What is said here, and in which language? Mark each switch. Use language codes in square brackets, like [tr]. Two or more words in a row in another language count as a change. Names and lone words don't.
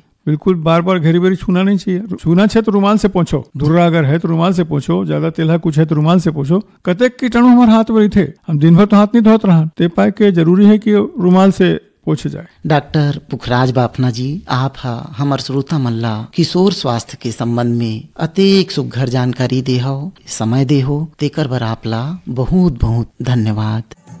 [hne] बिल्कुल बार बार घेरी बेरी छूना नहीं चाहिए। छूना चाहिए तो रुमाल से पोंछो, धुर्रा अगर है तो रुमाल से पोंछो, ज्यादा तेलहा कुछ है तो रुमाल से पोंछो। कतेक कीटाणु हमारे हाथ में थे, हम दिन भर तो हाथ नहीं धोत रहा, ते पाए के जरूरी है कि रुमाल से पोछे जाए। डॉक्टर पुखराज बाफना जी, आप हमार श्रोता मल्ला किशोर स्वास्थ्य के संबंध में अतेक सुघर जानकारी दे हो, समय दे हो, तेकर बर आपला बहुत बहुत धन्यवाद।